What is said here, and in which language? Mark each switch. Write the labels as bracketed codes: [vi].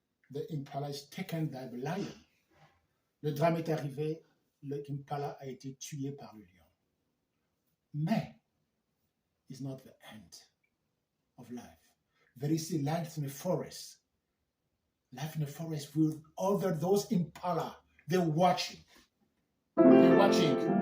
[en] The Impala is taken by the lion. [fr] Le drame est arrivé, le Impala a été tué par le lion. [en] Mais it's not the end of life. There is a life in the forest. Life in the forest with other those Impala. They're watching. They're watching.